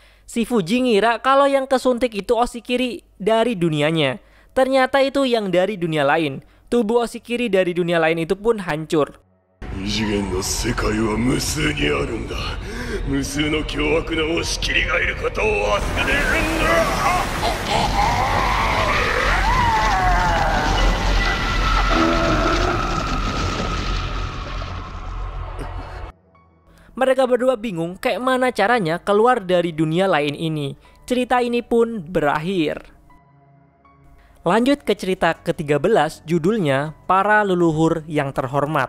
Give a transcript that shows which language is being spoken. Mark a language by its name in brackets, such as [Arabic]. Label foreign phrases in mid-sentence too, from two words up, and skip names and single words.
[Indonesian] Si Fuji ngira kalau yang kesuntik itu Oshikiri dari dunianya. Ternyata itu yang dari dunia lain. Tubuh Oshikiri dari dunia lain itu pun hancur. [Japanese] 異次元の世界は無数にあるんだ。無数の凶悪な押し切りがいることを忘れるんだ。 [Indonesian] Mereka berdua bingung kayak mana caranya keluar dari dunia lain ini. Cerita ini pun berakhir. Lanjut ke cerita ke-13, judulnya Para Leluhur Yang Terhormat.